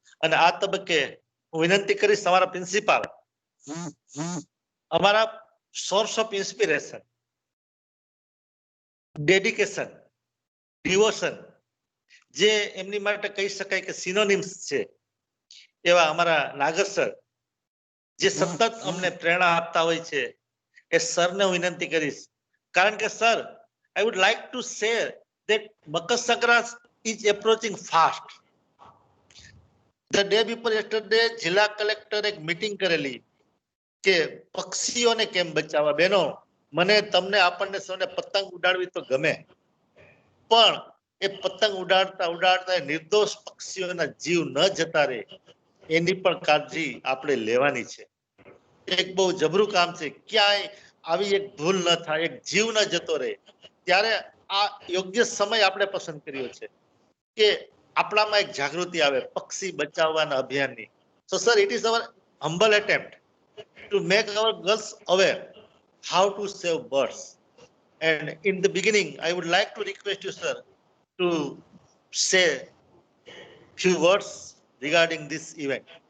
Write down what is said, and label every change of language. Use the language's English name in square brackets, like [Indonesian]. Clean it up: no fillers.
[Gujarati] અને આ તબક્કે હું વિનંતી કરીશ તમારા પ્રિન્સિપાલ, અમારા source of inspiration, dedication, devotion જે એમની માટે કહી શકાય કે સિનોનિમ્સ છે એવા અમારા નાગર સર જે સતત અમને પ્રેરણા આપતા હોય છે, એ સરને હું વિનંતી કરીશ. કારણ કે sir, [English] I would like to say that Makar Sankranti is approaching fast. The day before yesterday, [Gujarati] જિલ્લા કલેક્ટર એક મીટિંગ કરેલી કે પક્ષીઓને કેમ બચાવવા. બેનો, મને તમને આપણને સૌને પતંગ ઉડાડવી તો ગમે, પણ એ પતંગ ઉડાડતા ઉડાડતા નિર્દોષ પક્ષીઓના જીવ ન જતા રહે એની પણ કાળજી આપણે લેવાની છે. એક બહુ જબરું કામ છે. ક્યાંય આવી એક ભૂલ ન થાય, એક જીવ ન જતો રહે. ત્યારે આ યોગ્ય સમય આપણે પસંદ કર્યો છે કે આપણામાં એક જાગૃતિ આવે પક્ષી બચાવવાના અભિયાનની. [English] So sir, it is our humble attempt to make our girls aware how to save birds. And in the beginning, I would like to request you, sir, to say few words regarding this event.